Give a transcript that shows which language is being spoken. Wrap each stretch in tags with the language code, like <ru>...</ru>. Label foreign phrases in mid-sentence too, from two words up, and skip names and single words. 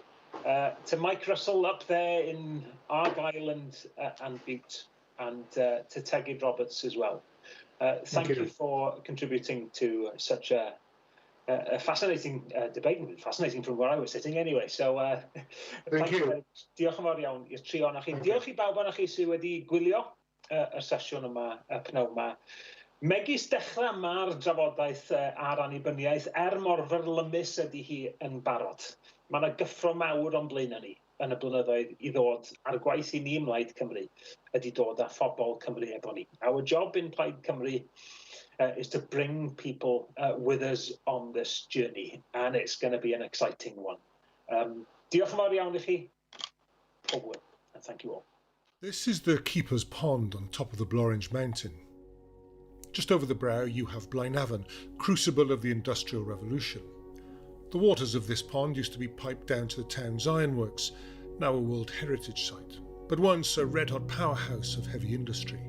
<en>To Mike Russell up there in Argyll and Butte, and to Tegid Roberts as well. Thank you for contributing to such a fascinating debate, fascinating from where I was sitting anyway. So thank you.</en> <cy>Diolch yn fawr iawn i'r tri o'na chi. Diolch I bawb o'na chi sydd wedi gwylio y sesiwn yma, y pnawn yma. Megis dechrau ma'r drafodaeth ar annibyniaeth, mor fyrlymus ydy hi yn barod. Mae yna gyffro mawr o'n blaen ni yn y blynyddoedd I ddod a'r gwaith I ni ym Plaid Cymru ydy dod â phobl Cymru efo ni.</cy> <en>Our job in Plaid Cymru is to bring people with us on this journey, and it's going to be an exciting one.</en> <cy>Diolch yn fawr iawn I chi. Pob wyl,</cy> <en>and thank you all. This is the Keeper's Pond on top of the Blorange Mountain. Just over the brow you have Blaenavon, crucible of the Industrial Revolution. The waters of this pond used to be piped down to the town's ironworks, now a World Heritage Site, but once a red-hot powerhouse of heavy industry.</en>